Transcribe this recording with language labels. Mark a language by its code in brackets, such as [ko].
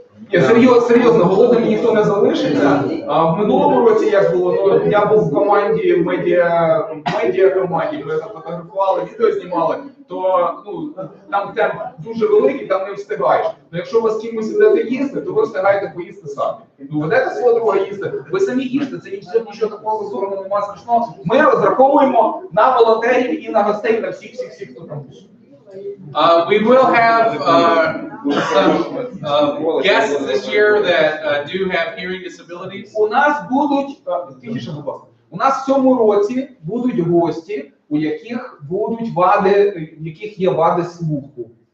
[uk] Я серйозно, голодним ніхто не залишиться. В минулому році як було, ну, я був в команді, медіа команді, ми фотографували, відео знімали, то ну, там темп дуже великий, там не встигаєш. Ну, якщо ви з кимось ідете їсти, то ви встигаєте поїсти самі. Ну, ведете свого друга їсти, ви самі їсте, це нічого такого зазорного немає страшного. Ми розраховуємо на волонтерів і на гостей, на всіх, хто там буде. [en] We will have some guests this year that do have hearing disabilities. [uk] У нас будуть, у нас в цьому році будуть гості, у яких будуть вади, в яких є вади слуху.